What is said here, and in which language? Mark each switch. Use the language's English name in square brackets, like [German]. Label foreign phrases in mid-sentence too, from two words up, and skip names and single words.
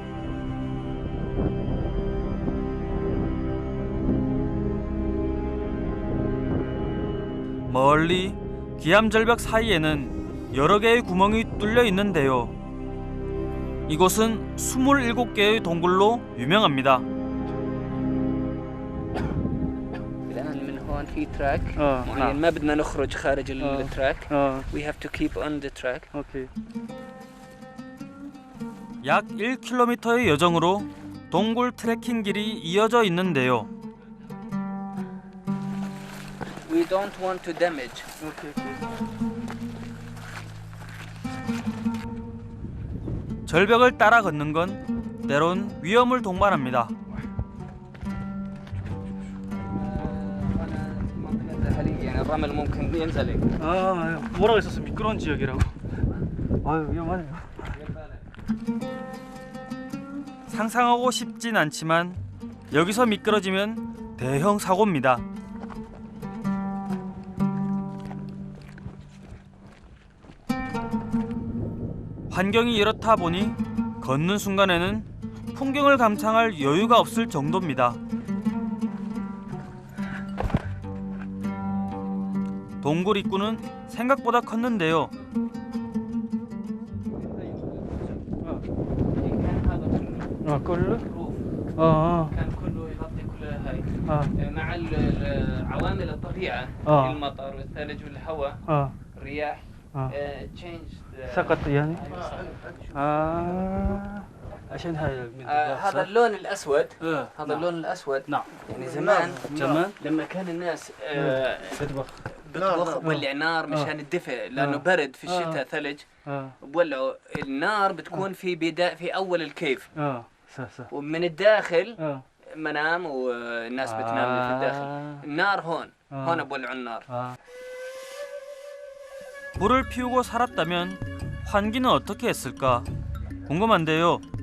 [Korean] 멀리 기암절벽 사이에는 여러 개의 구멍이 뚫려 있는데요. 이곳은 27개의 동굴로 유명합니다. [Arabic] الآن من هون في تراك معين نعم. ما بدنا نخرج خارج التراك. [English] We have to keep on the track. [Korean] 오케이. 약 1km의 여정으로 동굴 트레킹 길이 이어져 있는데요. [English] We don't want to damage. [Korean] 절벽을 따라 걷는 건 때론 위험을 동반합니다. [Arabic] يعني الرمل ممكن ينزلق. [Korean] 뭐라고 했었어? 미끄러운 지역이라고. 아유 위험하네요. 상상하고 싶진 않지만 여기서 미끄러지면 대형 사고입니다. 환경이 이렇다 보니 걷는 순간에는 풍경을 감상할 여유가 없을 정도입니다. 동굴 입구는 생각보다 컸는데요. 그걸로? [Arabic] كان كله يغطي كل هاي مع عوامل الطبيعة المطر والثلج والهواء الرياح change سقط يعني. عشان هاي هذا اللون الأسود. هذا اللون الأسود. نعم. يعني زمان لما كان الناس بتطبخ بولع نار مشان الدفء لأنه برد في الشتاء ثلج. بولعوا النار بتكون في أول الكيف. صح. ومن الداخل منام والناس بتنام في الداخل. النار هون بولعوا النار. [Korean] 불을 피우고 살았다면 환기는 어떻게 했을까 궁금한데요.